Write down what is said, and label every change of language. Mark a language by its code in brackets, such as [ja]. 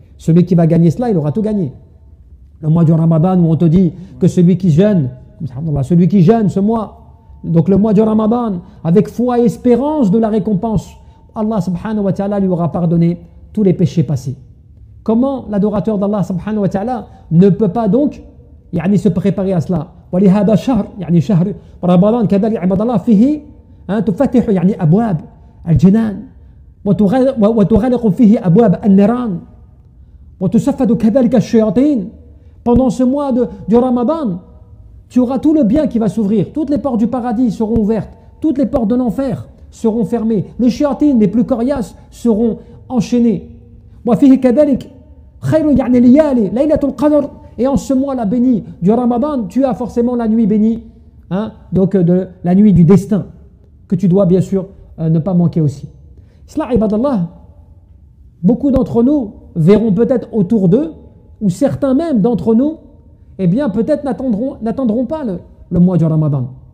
[fr] Celui qui va gagner cela, il aura tout gagné. Le mois du Ramadan où on te dit que celui qui jeûne ce mois, donc le mois du Ramadan, avec foi et espérance de la récompense, Allah subhanahu wa ta'ala lui aura pardonné tous les péchés passés. Comment l'adorateur d'Allah subhanahu wa ta'ala ne peut pas donc se préparer à cela? [ar] ولهذا الشهر يعني شهر رمضان كذلك عباد الله فيه تفتح أبواب الجنان وتغلق فيه أبواب النيران وتسفد كذلك الشياطين. [fr] Pendant ce mois du Ramadan, tu auras tout le bien qui va s'ouvrir. Toutes les portes du paradis seront ouvertes. Toutes les portes de l'enfer seront fermées. Les shayatines, les plus coriaces, seront enchaînées. [ar] وفيه كذلك خير يعني ليالي ليلة القدر. [fr] Et en ce mois-là béni du Ramadan, tu as forcément la nuit bénie, donc de la nuit du destin, que tu dois bien sûr ne pas manquer aussi. Cela, ibadallah, beaucoup d'entre nous verront peut-être autour d'eux, ou certains même d'entre nous, eh bien peut-être n'attendront pas le mois du Ramadan.